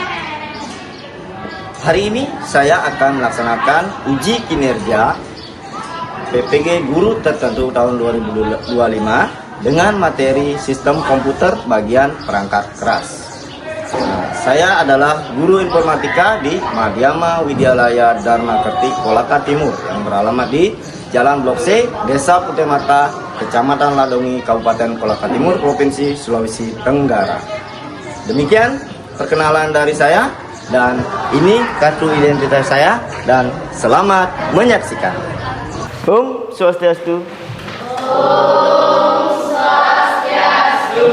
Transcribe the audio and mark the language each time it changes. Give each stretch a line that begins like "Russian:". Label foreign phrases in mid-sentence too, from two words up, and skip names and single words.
Indonesian: Hari ini saya akan melaksanakan uji kinerja PPG guru tertentu tahun 2025 dengan materi sistem komputer bagian perangkat keras. Saya adalah guru informatika di Madhyama Widyalaya Dharma Kerti Kolaka Timur yang beralamat di Jalan Blok C, Desa Putemata, Kecamatan Ladongi, Kabupaten Kolaka Timur, Provinsi Sulawesi Tenggara. Demikian perkenalan dari saya, dan ini kartu identitas saya, dan selamat menyaksikan.
Sanskrit: Om Swastiastu. Om Swastiastu.